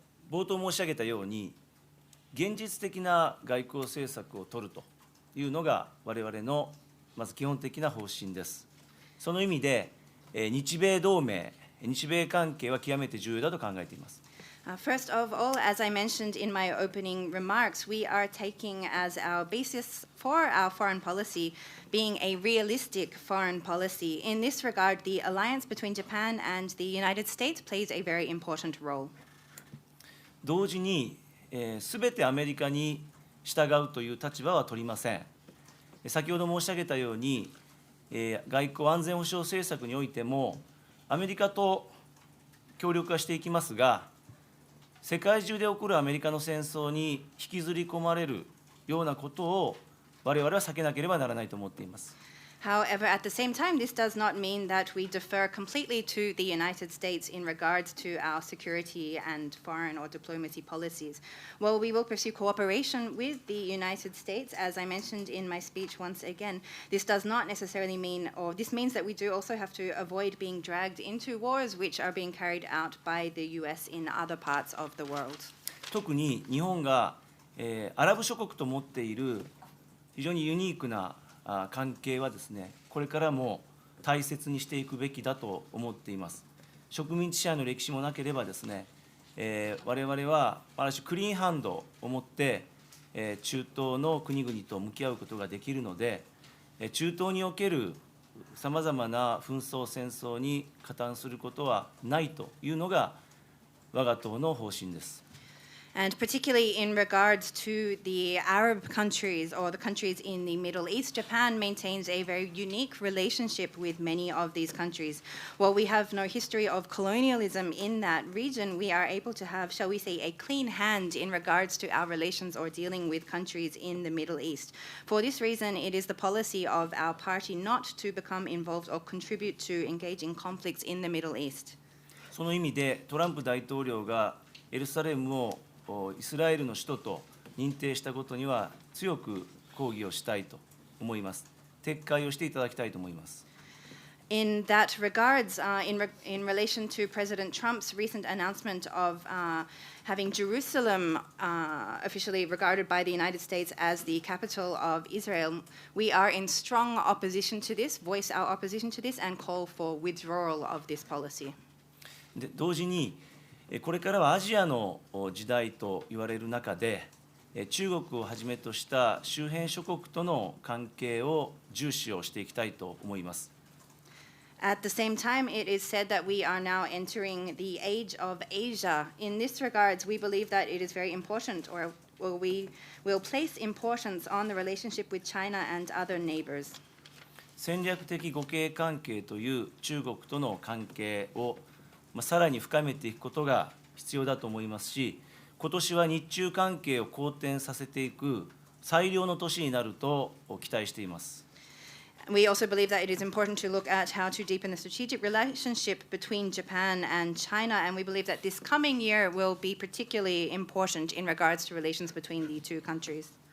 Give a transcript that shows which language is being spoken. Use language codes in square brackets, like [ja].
[ja] 冒頭申し上げたように、現実的な外交政策を取るというのが我々のまず基本的な方針です。その意味で、日米同盟、日米関係は極めて重要だと考えています。 [en] First of all, as I mentioned in my opening remarks, we are taking as our basis for our foreign policy being a realistic foreign policy. In this regard, the alliance between Japan and the United States plays a very important role. [ja] 同時に、すべてアメリカに従うという立場は取りません。先ほど申し上げたように、外交安全保障政策においても、アメリカと協力はしていきますが、世界中で起こるアメリカの戦争に引きずり込まれるようなことを、我々は避けなければならないと思っています。 [en] However, at the same time, this does not mean that we defer completely to the United States in regards to our security and foreign or diplomacy policies. Well, we will pursue cooperation with the United States, as I mentioned in my speech once again. This does not necessarily mean, or this means that we do also have to avoid being dragged into wars which are being carried out by the US in other parts of the world. [ja] 特に日本が、アラブ諸国と持っている非常にユニークな関係はですね、これからも大切にしていくべきだと思っています。植民地支配の歴史もなければですね、我々はある種クリーンハンドを持って、中東の国々と向き合うことができるので、中東におけるさまざまな紛争戦争に加担することはないというのが我が党の方針です。 [en] And particularly in regards to the Arab countries or the countries in the Middle East, Japan maintains a very unique relationship with many of these countries. While we have no history of colonialism in that region, we are able to have, shall we say, a clean hand in regards to our relations or dealing with countries in the Middle East. For this reason, it is the policy of our party not to become involved or contribute to engage in conflicts in the Middle East. [ja] その意味でトランプ大統領がエルサレムをイスラエルの首都と認定したことには強く抗議をしたいと思います。撤回をしていただきたいと思います。 [en] In that regards, in relation to President Trump's recent announcement of having Jerusalem officially regarded by the United States as the capital of Israel, we are in strong opposition to this, voice our opposition to this, and call for withdrawal of this policy. [ja] で同時にこれからはアジアの時代と言われる中で、中国をはじめとした周辺諸国との関係を重視をしていきたいと思います。 [en] At the same time, it is said that we are now entering the age of Asia. In this regards, we believe that it is very important, or we will place importance on the relationship with China and other neighbors. [ja] 戦略的互恵関係という中国との関係をさらに深めていくことが必要だと思いますし、今年は日中関係を好転させていく最良の年になると期待しています。 [en] We also believe that it is important to look at how to deepen the strategic relationship between Japan and China, and we believe that this coming year will be particularly important in regards to relations between the two countries.